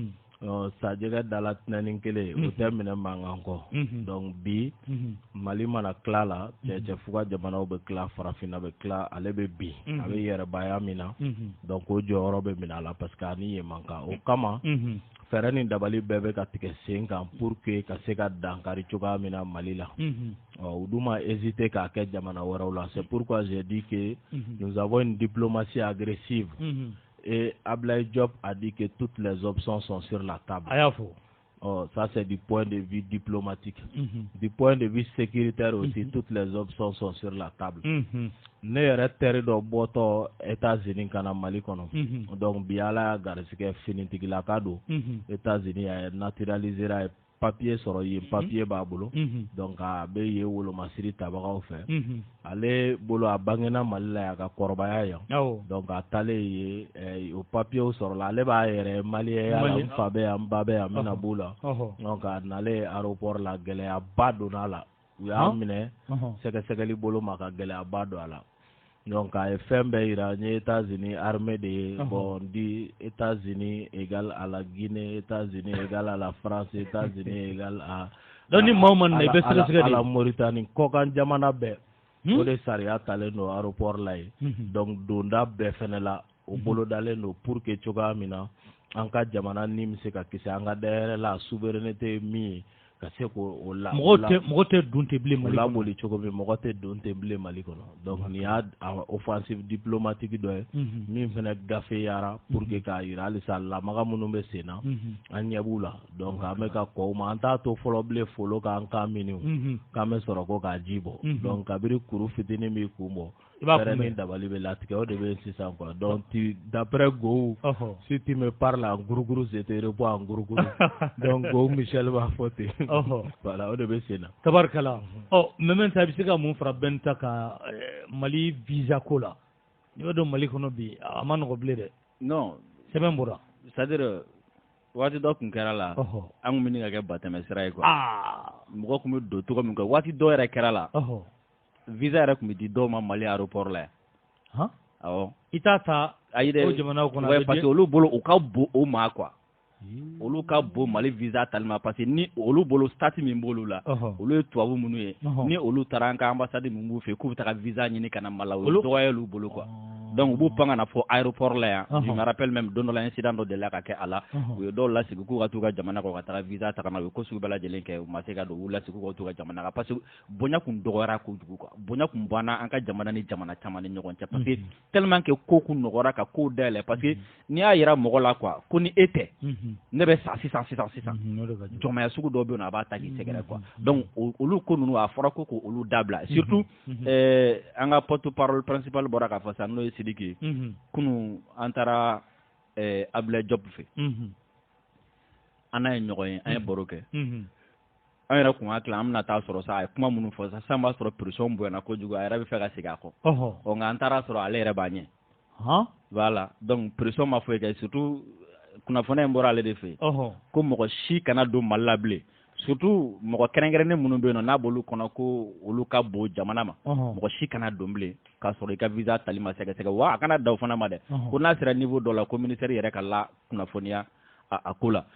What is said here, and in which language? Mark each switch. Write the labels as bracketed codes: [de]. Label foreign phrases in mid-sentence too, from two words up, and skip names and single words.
[bm] sajɛgɛ dala tɛnɛni kelen o tɛ minɛ mankan kɔ donc bi Mali mana tila la cɛfuga jamanaw bɛ tila farafinna bɛ tila ale bɛ bin a bɛ yɛrɛbaya min na donc o jɔyɔrɔ bɛ minɛ a la [fr] parce que [bm] ani ye man kan o kama fɛɛrɛ ni dabali bɛɛ bɛ ka tigɛ sen kan [fr] pour que [bm] ka se ka dankari cogoya min na Mali la u dun ma hésiter k'a kɛ jamana wɛrɛw la [fr] c'est pourquoi j'ai dit que nous avons une diplomatie agressive et Ablaye Diop a dit que toutes les options sont sur la table. Ça c'est du point de vue diplomatique. Du point de vue sécuritaire aussi, toutes les options sont sur la table. [bm] Ne yɛrɛ teri dɔ bɔtɔ États-Unis kana Mali kɔnɔ. Donc bi Ala y'a garisigɛ finitigilaka don. États-Unis a naturalisé a ye papier sɔrɔ yen papier b'a bolo. Donc a bɛ yen wolomasiri tabagaw fɛ. Ale bolo a bangena Mali la y'a ka kɔrɔbaya yan. Donc a taalen yen o papier sɔrɔla ale b'a yɛrɛ maliyɛn ya n fa bɛ yan n ba bɛ yan n bɛna b'u la. Donc a nalen aéroport la gɛlɛyaba donna la. U y'a minɛ sɛgɛsɛgɛli bolo ma ka gɛlɛyaba don a la. Donc a ye fɛn bɛɛ yira n ye [fr] États-Unis armée [bm] de ye bon di [fr] États-Unis égale à la Guinée, États-Unis égale à la France, États-Unis égale à [bm] donc ni maa man na i bɛ sɛgɛsɛgɛ [fr] de la Mauritanie [bm] kɔkan jamana bɛɛ o de sariya talen don aéroport la ye donc donda bɛɛ fɛnɛ la o bolodalen don [fr] pour que [bm] cogoya min na an ka jamana ni bɛ se ka kisi an ka dayɛlɛ la souveraineté ye min ye ka se k'o la mɔgɔ tɛ don tɛ bilen Mali kɔnɔ laboli cogo min mɔgɔ tɛ don tɛ bilen Mali kɔnɔ donc nin y'a [fr] offensive diplomatique [bm] dɔ ye min fɛnɛ gafeyara [fr] pour que [bm] k'a yira halisa lamaga minnu bɛ sen na an ɲɛ b'u la donc an bɛ ka kɔw ma an t'a to fɔlɔ bilen folo k'an kan miniw k'an bɛ sɔrɔ ko k'a ji bɔ donc kabiri kuru fitinin b'i kun bɔ fɛrɛ ni dabali bɛ latigɛ o de bɛ sisan [fr] quoi donc d'après Gou si tu me parles en guruguru je te réponds en guruguru donc [bm] Gou Michel b'a fɔ ten voilà o de bɛ sen na tabarikala mɛmɛ ta bɛ se ka mun fara bɛn ta kan Mali visa ko la n'i b'a dɔn Mali kɔnɔ bi a ma nɔgɔ bilen dɛ non sɛbɛn bɔra [fr] c'est à dire [bm] waati dɔ tun kɛra la an kun bɛ nin ka kɛ batɛmɛ sira ye quoi mɔgɔ kun bɛ don cogo min kan waati dɔ yɛrɛ kɛra la visa yɛrɛ kun bɛ di dɔw ma Mali aéroport la yan awɔ i t'a ta o jamanaw kɔnɔ [fr] parce que [bm] olu bolo u ka bon o ma quoi olu ka bon Mali visa tali ma [fr] parce que [bm] ni olu bolo statut min b'olu la olu ye tubabu minnu ye ni olu taara an ka ambassade min b'u fɛ k'u bɛ taga visa ɲini ka na Mali la o dɔgɔya olu bolo [fr] quoi donc [bm] u b'u pan ka na fɔ aéroport la yan [fr] je me rappelle même [bm] don dɔ la incident dɔ delila ka kɛ a la u ye dɔw lasigi k'u ka t'u ka jamana kɔ ka taga visa ta ka na u ye ko sugu bɛɛ lajɛlen kɛ u ma se ka don u lasigi k'u ka t'u ka jamana kan [fr] parce que [bm] bonya kun dɔgɔyara kojugu quoi bonya kun banna an ka jamana ni jamana caman ni ɲɔgɔn cɛ [fr] parce que tellement que [bm] ko kun nɔgɔyara ka kow dayɛlɛ [fr] parce que [bm] n'i y'a yira mɔgɔ la quoi ko ni e tɛ ne bɛ sa sisan jɔnmaya sugu dɔw bɛ yen a b'a ta k'i sɛgɛrɛ [fr] quoi donc [bm] olu ko ninnu a fɔra ko k'olu dabila surtout an ka [fr] porte-parole principal [bm] bɔra k'a fɔ sisan n'o ye Sidiki kunu an taara Ablaye Diop fɛ an n'a ye ɲɔgɔn ye an ye baro kɛ an yɛrɛ kun hakili an bɛna taa sɔrɔ sa a ye kuma minnu fɔ sisan b'a sɔrɔ pression bonyana kojugu a yɛrɛ bɛ fɛ ka segin a kɔ nka an taara sɔrɔ ale yɛrɛ b'a ɲɛ [fr] voilà donc pression [bm] ma foyi kɛ surtout kunnafoniya in bɔra ale de fɛ ko mɔgɔ si kana don Mali la bilen surtout mɔgɔ kɛrɛnkɛrɛnnen minnu bɛ yen nɔ n'a b'olu kɔnɔ ko olu ka bon jamana ma mɔgɔ si kana don bilen k'a sɔrɔ i ka visa tali ma sɛgɛsɛgɛ wa a kana da o fana ma dɛ ko n'a sera niveau dɔ la ko ministère yɛrɛ ka la kunnafoniya a ko la